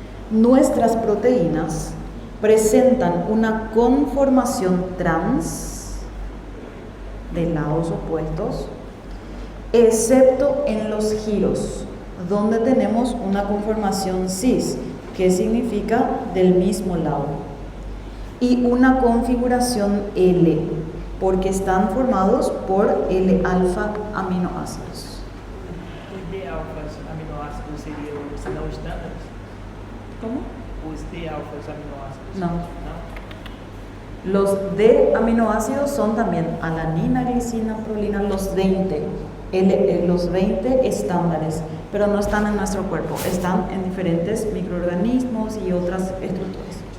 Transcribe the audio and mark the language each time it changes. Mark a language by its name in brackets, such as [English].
[Spanish] Nuestras proteínas presentan una conformación trans de lados opuestos, excepto en los giros, donde tenemos una conformación cis, que significa del mismo lado, y una configuración L, porque están formados por L-alfa aminoácidos. [Portuguese] Os D-alfas aminoácidos seriam os não estándares? [Spanish] ¿Cómo? [Portuguese] Os D-alfas aminoácidos? [Spanish] No. Los D aminoácidos son también alanina, glicina, prolina, los 20, los 20 estándares, pero no están en nuestro cuerpo, están en diferentes microorganismos y otras estructuras.